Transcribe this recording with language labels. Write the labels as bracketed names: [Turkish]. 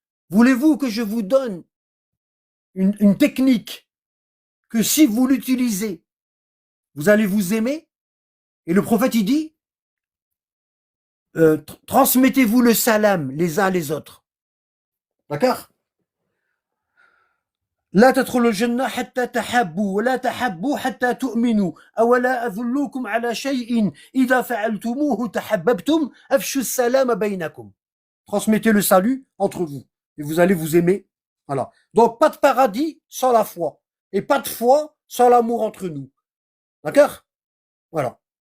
[French] Voulez-vous que je vous donne une technique que si vous l'utilisez, vous allez vous aimer? Et le prophète, il dit, transmettez-vous le salam les uns les autres. D'accord? [Arabic] لا تدخلوا الجنة حتى تحبوا ولا تحبوا حتى تؤمنوا أولا أدلكم على شيء إذا فعلتموه تحببتم أفشوا السلام بينكم. [French] Transmettez le salut entre vous et vous allez vous aimer. Voilà. Donc pas de paradis sans la foi et pas de foi sans l'amour entre nous. D'accord? Voilà.